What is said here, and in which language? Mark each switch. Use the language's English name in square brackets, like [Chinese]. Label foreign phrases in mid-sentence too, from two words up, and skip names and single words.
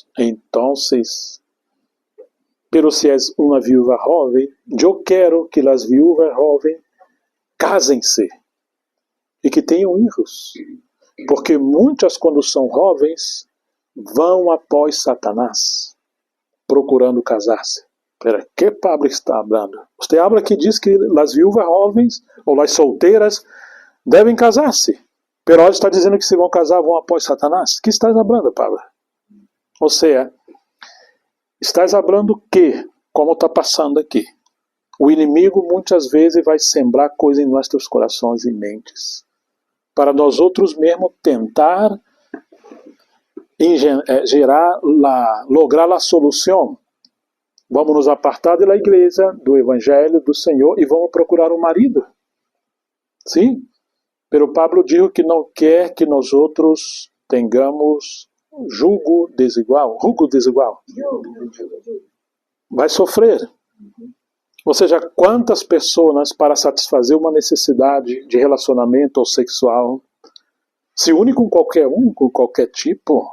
[Portuguese] Então, pero se és uma viúva jovem, eu quero que as viúvas jovens casem-se e que tenham filhos. Porque muitas, quando são jovens, vão após Satanás, procurando casar-se. [Spanish] Pero que Pablo está hablando? Usted habla [Portuguese] que diz que as viúvas jovens ou as solteiras devem casar-se. Pero ele está dizendo que se vão casar, vão após Satanás. [Spanish] Que estás hablando, Pablo? [Portuguese] Ou seja, [Spanish] estás hablando [Portuguese] que, como está passando aqui, o inimigo muitas vezes vai sembrar coisas em nossos corações e mentes, para nós outros mesmo tentar lograr a solução. Vamos nos apartar da igreja, do evangelho, do Senhor, e vamos procurar um marido. Sim? [Spanish] Pero Pablo dijo [Portuguese] que não quer que nós outros tenhamos jugo desigual. Vai sofrer. Ou seja, quantas pessoas, para satisfazer uma necessidade de relacionamento ou sexual, se unem com qualquer tipo.